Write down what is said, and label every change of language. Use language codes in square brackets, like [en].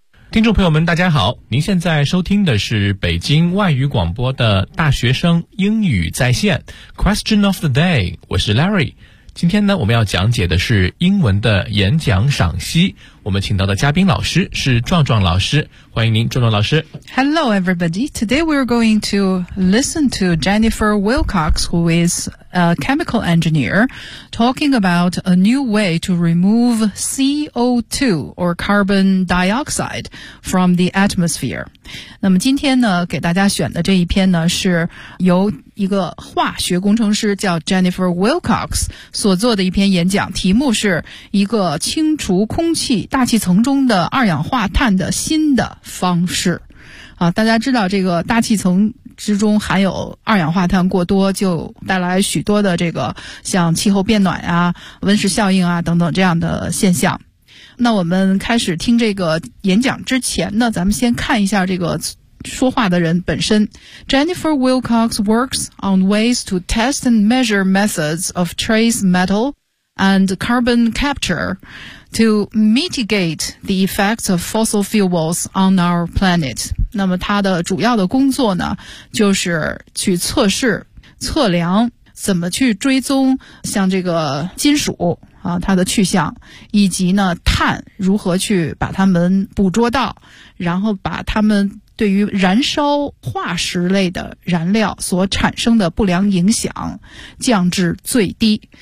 [zh] 听众朋友们大家好，您现在收听的是北京外语广播的大学生英语在线 [en] Question of the day， [zh] 我是 Larry。今天呢，我们要讲解的是英文的演讲赏析，我们请到的嘉宾老师是壮壮老师，欢迎您壮壮老师。 [en] Hello everybody, today we're going to listen to Jennifer Wilcox, who is a chemical engineer, talking about a new way to remove CO2 or carbon dioxide from the atmosphere. [zh] 那么今天呢，给大家选的这一篇呢，是由一个化学工程师叫 Jennifer Wilcox 所做的一篇演讲，题目是一个清除空气大气层中的二氧化碳的新的方式。啊，大家知道这个大气层之中含有二氧化碳过多，就带来许多的这个像气候变暖啊、温室效应啊等等这样的现象。那我们开始听这个演讲之前呢，咱们先看一下这个说话的人本身。 [en] Jennifer Wilcox works on ways to test and measure methods of trace metal and carbon capture to mitigate the effects of fossil fuels on our planet. [zh] 那么他的主要的工作呢，就是去测试、测量怎么去追踪像这个金属啊，它的去向，以及呢碳如何去把它们捕捉到，然后把它们对于燃烧化石类的燃料所产生的不良影响降至最低。